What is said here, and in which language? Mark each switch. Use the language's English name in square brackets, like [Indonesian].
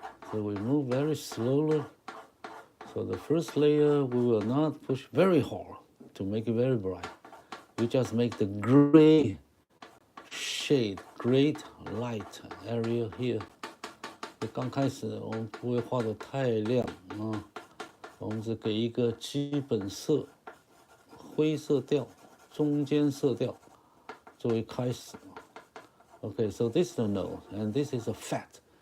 [English] So we move very slowly. So the first layer we will not push very hard to make it very bright. We just make the gray shade, gray light area here. [Chinese] 刚开始我们不会画得太亮啊，我们只给一个基本色，灰色调、中间色调作为开始。 [English] Okay, so this is the nose, and this is a fat.